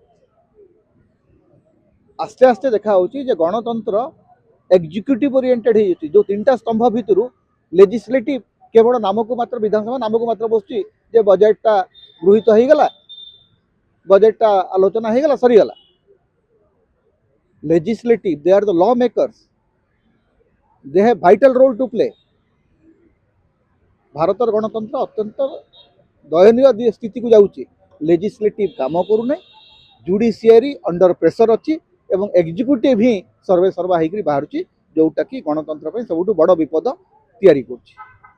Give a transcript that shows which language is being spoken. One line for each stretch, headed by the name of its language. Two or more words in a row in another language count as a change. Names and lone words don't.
Odia: ଆସ୍ତେ ଆସ୍ତେ ଦେଖା ହେଉଛି ଯେ ଗଣତନ୍ତ୍ର
English: executive oriented
Odia: ହେଇଯାଉଛି। ଯେଉଁ 3ଟା ସ୍ତମ୍ଭ ଭିତରୁ ଲେଜିସ୍ଲେଟିଭ କେବଳ ନାମକୁ ମାତ୍ର, ବିଧାନସଭା ନାମକୁ ମାତ୍ର ବସୁଛି ଯେ ବଜେଟଟା ଗୃହୀତ ହେଇଗଲା, ବଜେଟଟା ଆଲୋଚନା ହେଇଗଲା, ସରିଗଲା।
English: Legislative, they are the lawmakers, they have vital role to play.
Odia: ଭାରତର ଗଣତନ୍ତ୍ର ଅତ୍ୟନ୍ତ ଦୟନୀୟ ସ୍ଥିତିକୁ ଯାଉଛି। ଲେଜିସ୍ଲେଟିଭ କାମ କରୁନାହିଁ, ଜୁଡ଼ିସିଆରି
English: under pressure
Odia: ଅଛି ଏବଂ ଏକ୍ଜିକ୍ୟୁଟିଭ ହିଁ ସର୍ବେ ସର୍ବା ହେଇକରି ବାହାରୁଛି, ଯେଉଁଟାକି ଗଣତନ୍ତ୍ର ପାଇଁ ସବୁଠୁ ବଡ଼ ବିପଦ ତିଆରି କରୁଛି।